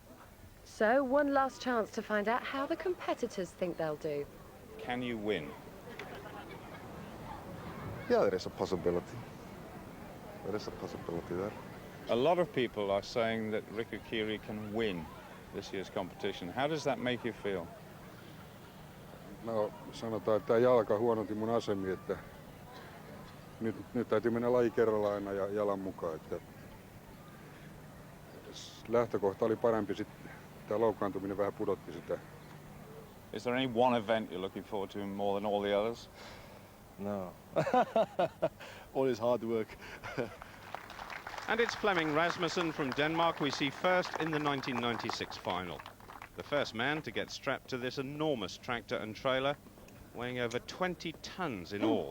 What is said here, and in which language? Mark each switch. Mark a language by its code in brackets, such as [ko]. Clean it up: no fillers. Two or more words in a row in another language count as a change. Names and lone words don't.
[en] So, one last chance to find out how the competitors think they'll do. Can you win? Yeah, there is a possibility. There is a possibility there. A lot of people are saying that Riku Kiri can win this year's competition. How does that make you feel? [fi] No, sanotaan, että jalka huononti mun asemi, että nyt täytyy mennä laji kerrallaan aina ja jalan mukaan. Että lähtökohta oli parempi, sitten tämä loukkaantuminen vähän pudotti sitä. [en] Is there any one event you're looking forward to more than all the others? No. All is hard work. And it's Flemming Rasmussen from Denmark we see first in the 1996 final. The first man to get strapped to this enormous tractor and trailer, weighing over 20 tons in all.